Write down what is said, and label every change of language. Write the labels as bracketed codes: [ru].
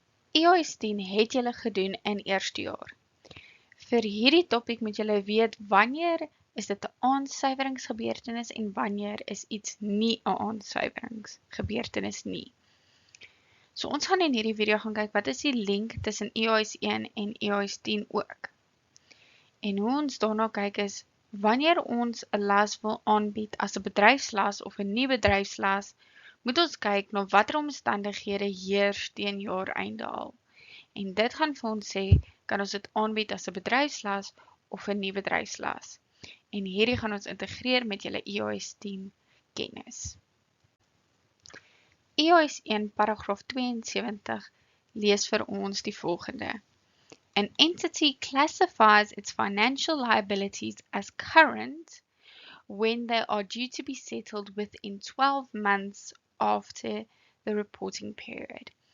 [af] IAS 10 het julle gedoen in eerste jaar. Vir hierdie topik moet julle weet wanneer is dit 'n aansuiveringsgebeurtenis en wanneer is iets nie 'n aansuiveringsgebeurtenis nie. So ons gaan in hierdie video gaan kyk wat is die link tussen IAS 1 en IAS 10 ook. En hoe ons daarna kyk is, wanneer ons 'n las wil aanbied as 'n bedryfslas of 'n nie bedryfslas, moet ons kyk na watter omstandighede heers teen jaareinde al. En dit gaan vir ons sê, kan ons dit aanbied as 'n bedryfslas of 'n nie bedryfslas. En hierdie gaan ons integreer met julle IAS 10 kennis. IAS 1 paragraaf 72 lees vir ons die volgende. [en] An entity classifies its financial liabilities as current when they are due to be settled within 12 months after the reporting period.